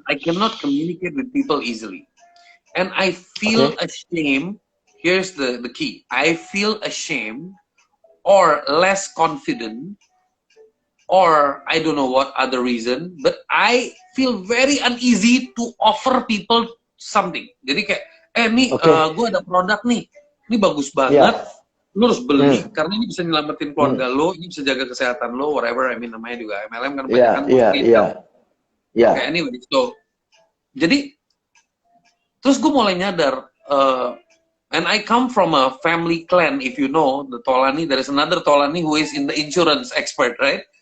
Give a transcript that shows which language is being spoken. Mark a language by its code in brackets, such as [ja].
[en] I cannot communicate with people easily, and I feel ashamed. Here's the key. I feel ashamed or less confident. Or I don't know what other reason, but I feel very uneasy to offer people something. [id] Jadi kayak, nih gue ada produk nih, ini bagus banget, lu harus beli karena ini bisa nyelamatin keluarga lo, ini bisa jaga kesehatan lo, whatever. [en] I mean [id] namanya juga MLM kan banyak kan. [en] Okay, anyway, so [id] jadi terus gue mulai nyadar, [en] and I come from a family clan, if you know the Tolani, there is another Tolani who is in the insurance expert, right?